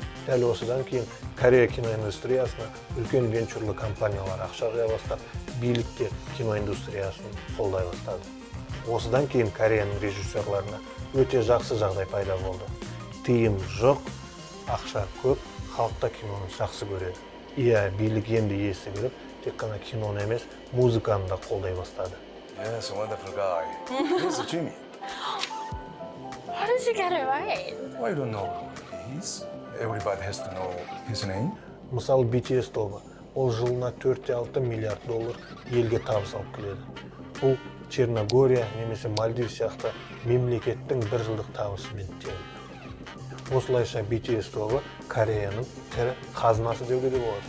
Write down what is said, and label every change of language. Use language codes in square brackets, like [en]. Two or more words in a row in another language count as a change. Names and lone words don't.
[kk] Дәл осыдан кейін Корея киноиндустриясына үлкен венчурлы компаниялар ақша құя бастап, билік те киноиндустриясын қолдай бастады. Осыдан кейін Кореяның режиссерларына өте жақсы жағдай пайда болды. Тыйым жоқ, ақша көп, халықта киноны жақсы көреді. Иә, билік енді есі кіріп, тек қана киноны емес, музыканы да қолдай бастады. [en] Yes, a wonderful guy. Here's Jimmy. How did you get it right? Why you don't know who he is? Everybody has to know his name. [kk] Мысалы, BTS тобы, ол жылына 4-6 миллиард доллар елге табыс алып келеді. Бұл Черногория немесе Мальдив сияқты мемлекеттің бір жылдық табысымен тең. Осылайша BTS тобы Кореяның тірі қазынасы деуге де болады.